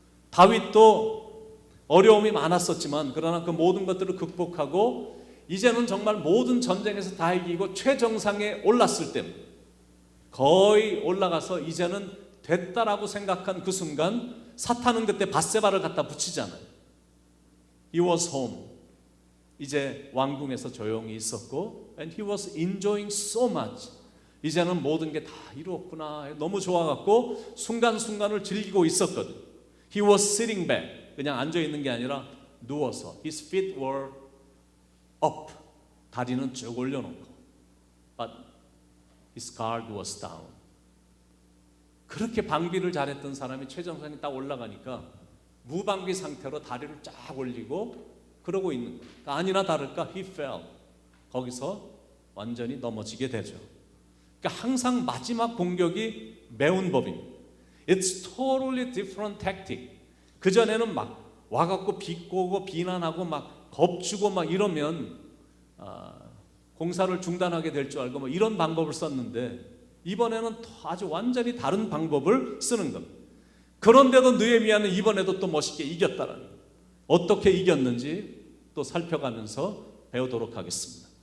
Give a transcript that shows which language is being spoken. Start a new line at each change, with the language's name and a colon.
Korean: 다윗도 어려움이 많았었지만 그러나 그 모든 것들을 극복하고 이제는 정말 모든 전쟁에서 다 이기고 최정상에 올랐을 때, 거의 올라가서 이제는 됐다라고 생각한 그 순간 사탄은 그때 밧세바를 갖다 붙이잖아요.
English: He was home.
Korean: 이제 왕궁에서 조용히 있었고,
English: and he was enjoying so much.
Korean: 이제는 모든 게 다 이루었구나. 너무 좋아갖고 순간순간을 즐기고 있었거든.
English: He was sitting back.
Korean: 그냥 앉아 있는 게 아니라 누워서.
English: His feet were up.
Korean: 다리는 쭉 올려놓고.
English: But his guard was down.
Korean: 그렇게 방비를 잘했던 사람이 최정상이 딱 올라가니까 무방비 상태로 다리를 쫙 올리고 그러고 있는 거예요. 아니나 다를까
English: he fell.
Korean: 거기서 완전히 넘어지게 되죠. 그러니까 항상 마지막 공격이 매운 법입니다.
English: It's totally different tactic.
Korean: 그전에는 막 와갖고 비꼬고 비난하고 막 겁주고 막 이러면 공사를 중단하게 될 줄 알고 뭐 이런 방법을 썼는데 이번에는 아주 완전히 다른 방법을 쓰는 겁니다. 그런데도 느헤미야는 이번에도 또 멋있게 이겼다라는 거예요. 어떻게 이겼는지 또 살펴가면서 배우도록 하겠습니다.